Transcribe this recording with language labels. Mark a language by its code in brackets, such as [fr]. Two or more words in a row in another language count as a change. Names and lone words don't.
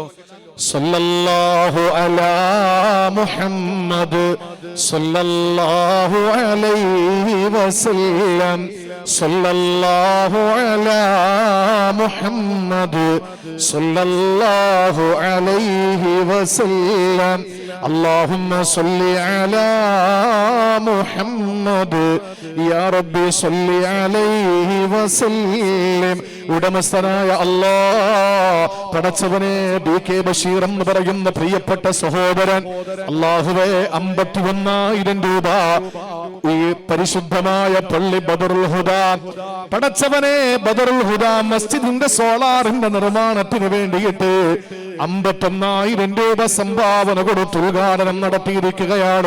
[ar] صلى الله على محمد صلى الله عليه وسلم صلى الله على محمد صلى الله عليه وسلم اللهم صل على محمد يا ربي صل عليه وسلم. [ml] ഉടമസ്ഥനായ അല്ലാഹ്, പടച്ചവനെ, ബി കെ ബഷീർ എന്ന് പറയുന്ന പ്രിയപ്പെട്ട സഹോദരൻ അല്ലാഹുവേ 51,000 രൂപ ഈ പരിശുദ്ധമായ പള്ളി ബദറുൽ ഹുദ, പടച്ചവനെ, ബദറുൽ ഹുദ മസ്ജിദിന്റെ സോളാറിന്റെ നിർമ്മാണത്തിന് വേണ്ടിയിട്ട് 51,000 രൂപ സംഭാവന കൊടുത്ത് ഉദ്ഘാടനം നടത്തിയിരിക്കുകയാണ്.